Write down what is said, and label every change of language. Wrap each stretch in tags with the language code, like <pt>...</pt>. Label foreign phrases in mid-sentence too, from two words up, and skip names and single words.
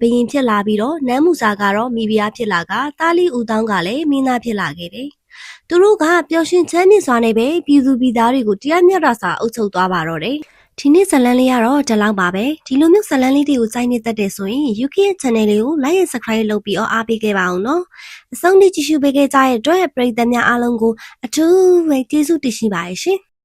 <my>ရင်ဖြစ်လာပြီးတော့နန်းမူစာကတော့မိဖုရားဖြစ်လာကတာလီဦးတောင်းကလည်းမင်းသားဖြစ်လာခဲ့တယ်။သူတို့ကပျော်ရွှင်ချမ်းမြေ့စွာနဲ့ပဲပြည်သူပြည်သားတွေကိုတရားမျှတစွာအုပ်ချုပ်သွားပါတော့တယ်။ဒီနေ့ဇလန်းလေးကတော့ဒီလောက်ပါပဲဒီလိုမျိုးဇလန်းလေးတွေကိုစိုက်နေတတ်တယ်ဆိုရင် UK ရဲ့ channel လေးကို</my> <en>like and subscribe</en> <my>လုပ်ပြီးအားပေးခဲ့ပါအောင်နော်အဆုံးထိကြည့်ရှုပေးခဲ့ကြတဲ့အတွက်ပရိသတ်များအားလုံးကိုအထူးပဲကျေးဇူးတင်ရှိပါတယ်ရှင်</my>